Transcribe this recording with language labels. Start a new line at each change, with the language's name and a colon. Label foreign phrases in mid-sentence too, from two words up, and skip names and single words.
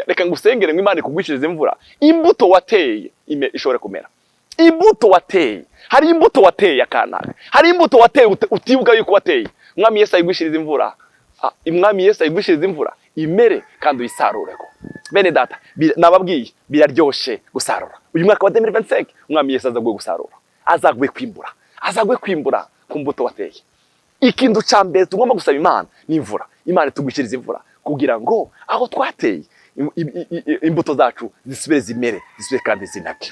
Rundi: Reka ngusengere ngo Imana ikugwishirize imvura. Imbuto wateye ishobora kumera. Imbuto wateye. Hari imbuto wateye akanaka. Hari imbuto wateye utibuka yuko wateye. Mwami Yesu ayigwishirize imvura. Mwami Yesu ayigwishirize imvura imere kandi uyisarureko. Bene data, nababwiye biraryoshe gusarura. Uyu mwaka wa 2025 Mwami Yesu azaguye gusarura. Azaguye kwimbura. Azaguye kwimbura ku mbuto wateye. Ikintu ca mbere tugomba gusaba Imana ni imvura. Imana tugwishirize imvura kugira ngo aho twateye imbuto zacu zisubire zimere, zisubire kandi zinake.